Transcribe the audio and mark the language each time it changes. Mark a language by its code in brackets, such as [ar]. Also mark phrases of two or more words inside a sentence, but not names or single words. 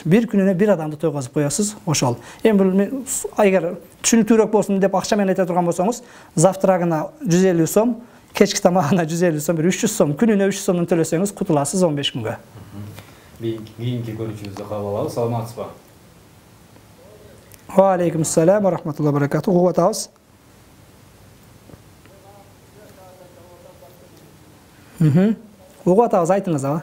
[ky] Бир күнүнө бир адамды тойгозуп коесуз. Ошол. Эми бул эгер түшүнүктүүрөөк болсун деп акча менен айта турган болсоңуз, завтрагына 150 сом, кечки тамагына 150 сом, 300 сом, күнүнө 300 сомдон төлөсөңүз кутуласыз 15 күнгө. Кийинки көрүүчүбүздү кабыл алабыз. Саламатсызбы? [ar] وعليكم السلام ورحمة الله وبركاته. [ky] Угуп атабыз. Угуп атабыз, айтыңыз ага.